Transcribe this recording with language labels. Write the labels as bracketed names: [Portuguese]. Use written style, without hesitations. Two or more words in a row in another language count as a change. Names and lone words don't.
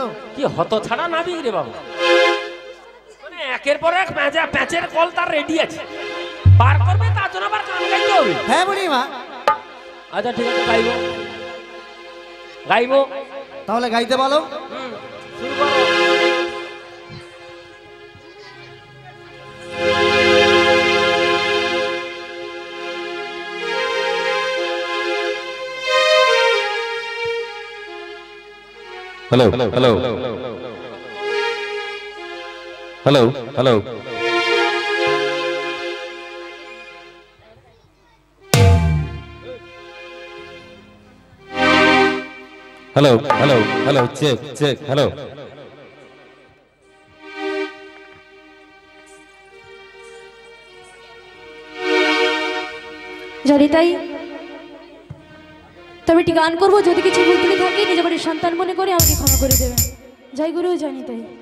[Bangla] কি হত ছাড়া নাবিক রে বাবু মানে একের পর এক প্যাঁচের কল তার রেডি আছে পার করবে তার জন্য আবার গান গাইতে হবে হ্যাঁ বুড়িমা আচ্ছা ঠিক আছে গাইবো গাইবো তাহলে গাইতে বলো শুরু করো [English] Hello, hello, hello, hello. Hello, hello, hello, check, check, hello. [Bangla] যদি তাই তবে একটি গান করবো, যদি কিছু ভুল ত্রুটি থাকে নিজ বাড়ির সন্তান মনে করে আমাকে ক্ষমা করে দেবেন। জয় গুরু জানি তাই।